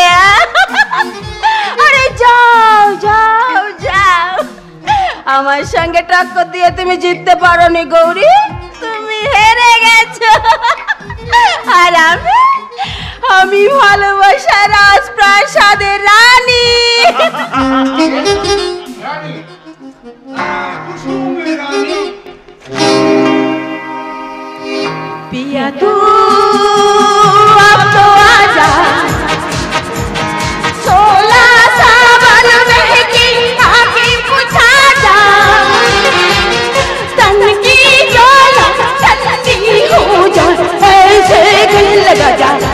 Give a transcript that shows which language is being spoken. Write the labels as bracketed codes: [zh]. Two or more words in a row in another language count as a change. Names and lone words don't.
[bn] আরে যাও যাও যাও, আমার সঙ্গে টক্কর দিয়ে তুমি জিততে পারোনি গৌরী, তুমি হেরে গেছো। আর আমি ভালোবাসা রাজপ্রাসাদের রানী। [hi] पिया तू अब तो आजा, 16 सावन महकी आके बुझा जा, तन की ज्वाला ठंडी हो जा, ऐसे गले लगा जा।